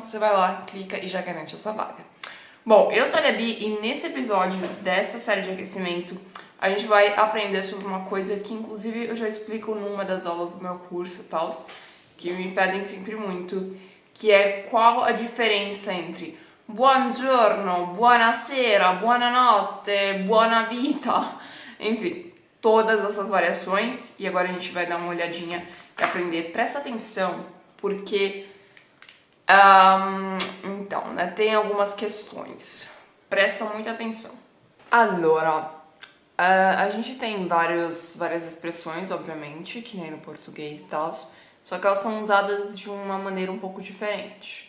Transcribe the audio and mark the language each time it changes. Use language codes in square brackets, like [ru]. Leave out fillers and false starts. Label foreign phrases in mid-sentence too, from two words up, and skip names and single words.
[pt] Você vai lá, clica e já garante a sua vaga. Bom, eu sou a Gabi e nesse episódio dessa série de aquecimento, a gente vai aprender sobre uma coisa que, inclusive, eu já explico numa das aulas do meu curso e tal, que me pedem sempre muito, que é qual a diferença entre [it] buongiorno, buonasera, buonanotte, buona vita, [pt] enfim, todas essas variações. E agora a gente vai dar uma olhadinha e aprender. Presta atenção, porque então, né, tem algumas questões. Presta muita atenção. Allora, a gente tem várias expressões, obviamente, que nem no português e tal, só que elas são usadas de uma maneira um pouco diferente.